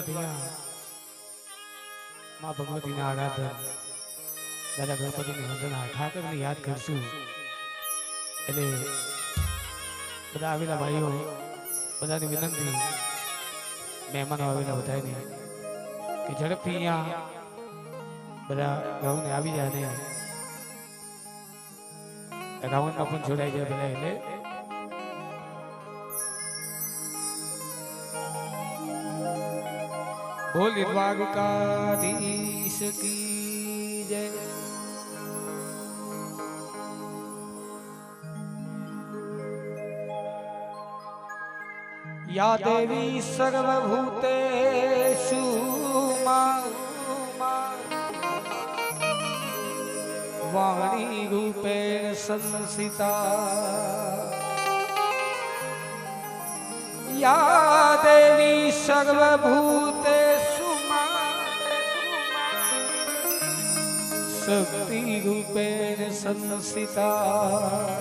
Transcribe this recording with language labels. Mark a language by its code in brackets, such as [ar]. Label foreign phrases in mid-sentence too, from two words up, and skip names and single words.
[gu] અહીંયા માં ભગવતીના આરાધન દાદા ગણપતિની વંદના ઠાકરને યાદ કરશું એટલે બધા આવેલા ભાઈઓ બધાની વિનંતી મહેમાનો આવેલા બધાને કે ઝડપથી અહીંયા બધા ગાઉને આવી જાય ને રાવણમાં પણ જોડાઈ જાય બધા એટલે બોલી દ્વારકાધીશ કી જય [sa] या देवी सर्वभूतेषु वाणी रूपेण संस्थिता या देवी सर्वभूतेषु शक्ति रूपेण संस्थिता